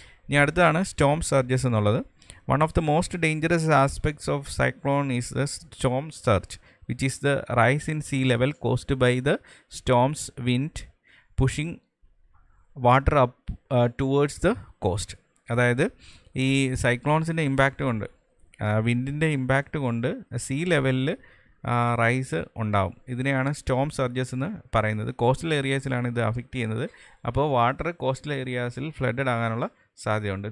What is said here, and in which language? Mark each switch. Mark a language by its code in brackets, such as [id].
[ml] ഇനി അടുത്തതാണ് Storm surges എന്നുള്ളത്. [en] One of the most dangerous aspects of cyclone is the storm surge, which is the rise in sea level caused by the storm's wind pushing water up towards the coast. [ml] അതായത് ഈ സൈക്ലോൺസിൻ്റെ impact കൊണ്ട്, വിൻഡിൻ്റെ impact കൊണ്ട് see ലെവലിൽ rice ഉണ്ടാവും. ഇതിനെയാണ് Storm surges എന്ന് പറയുന്നത്. Coastal ഏരിയാസിലാണ് ഇത് അഫക്റ്റ് ചെയ്യുന്നത്. അപ്പോൾ വാട്ടർ കോസ്റ്റൽ ഏരിയാസിൽ ഫ്ലഡഡ് ആകാനുള്ള സാധ്യതയുണ്ട്.